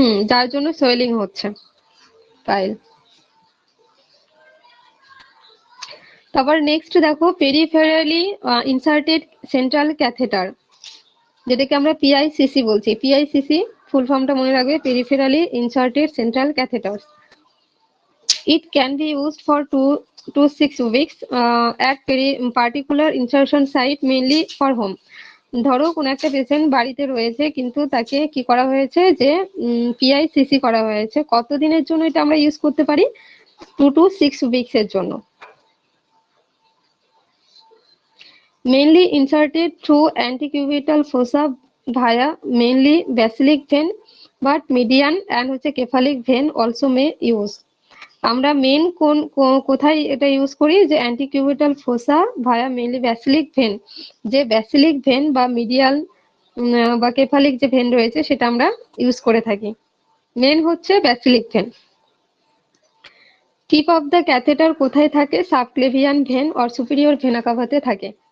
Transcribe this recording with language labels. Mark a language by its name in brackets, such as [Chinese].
[Bangla] যার জন্য সোয়েলিং হচ্ছে পাইল। তারপর নেক্সট দেখো পেরিফেরালি ইনসার্টেড সেন্ট্রাল ক্যাথেটার, যেটাকে আমরা পিআইসিসি বলছি। পিআইসিসি ফুল ফর্মটা মনে রাখবে, পেরিফেরালি inserted central catheter. [English] It can be used for 2 to 6 weeks at particular insertion site, mainly for home. [Bangla] ধরো কোন একটা পেশেন্ট বাড়িতে রয়েছে কিন্তু তাকে কি করা হয়েছে যে পিআইসিসি করা হয়েছে, কতদিনের জন্য এটা আমরা ইউজ করতে পারি? [English] 2 to 6 weeks [Bangla] এর জন্য। [English] Mainly inserted through antecubital fossa via mainly basilic vein, but median and [Bangla] হচ্ছে [English] cephalic vein also may use. [Bangla] আমরা মেন কোথায় এটা ইউজ করি? যে অ্যান্টিকিউবিটাল ফোসা ভায়া মেইনলি ব্যাসিলিক ভেন, যে ব্যাসিলিক ভেন বা মিডিয়াল বা কেফালিক যে ভেন রয়েছে সেটা আমরা ইউজ করে থাকি। মেন হচ্ছে ব্যাসিলিক when. Tip of the catheter কোথায় থাকে? Subclavian when or superior vena কাভাতে থাকে।